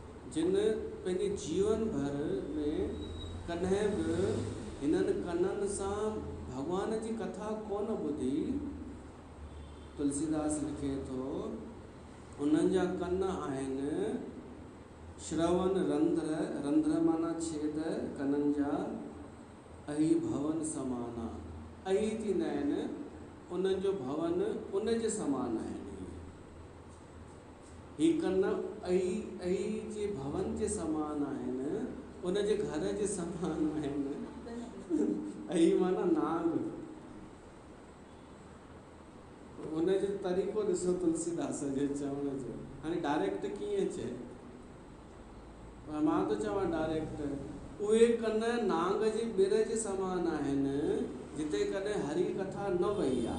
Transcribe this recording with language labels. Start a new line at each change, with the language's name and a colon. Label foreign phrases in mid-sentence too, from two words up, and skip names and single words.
Sindhi: जिन पंहिंजे जीवन भर में कॾहिं बि हिननि कननि सां भॻवान जी कथा कोन ॿुधी, तुलसीदास लिखे थो उन्हनि जा कन आहिनि
Awadhi: श्रवण रंध्र,
Sindhi: रंध्र माना छेद कननि जा,
Awadhi: अही भवन समाना,
Sindhi: अही थींदा आहिनि उन्हनि जो भवन उन जे समान आहिनि। ही कन अही जे भवन जे समान आहिनि, उन जे घर जे समान आहिनि। अही माना नाग, उन जो तरीक़ो ॾिसो तुलसीदास जे चवण जो। हाणे डायरेक्ट कीअं चए, मां थो चवां डायरेक्ट, उहे कन नांग जे ॿिर जे समान आहिनि जिते कॾहिं हरी कथा न वई आहे।